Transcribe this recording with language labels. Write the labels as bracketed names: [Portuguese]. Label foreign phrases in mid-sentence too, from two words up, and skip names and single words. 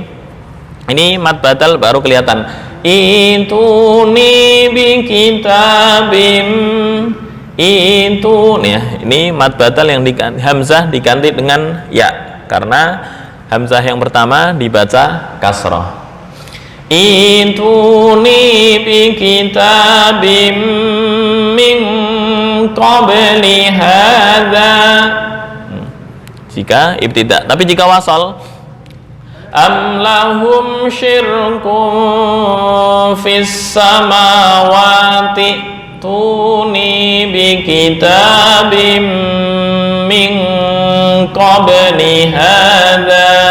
[Indonesian] Ini mad batal baru kelihatan. [Arabic] ائتوني بكتاب. [Indonesian] Itu nih ya, ini mad batal yang hamzah diganti dengan ya, karena hamzah yang pertama dibaca kasrah. [Arabic] ائتوني بكتاب من قبل هذا. [Indonesian] Jika ibtidak, tapi jika wasal, [Arabic] أم لهم شرك في السماوات ائتوني بكتاب من قبل هذا.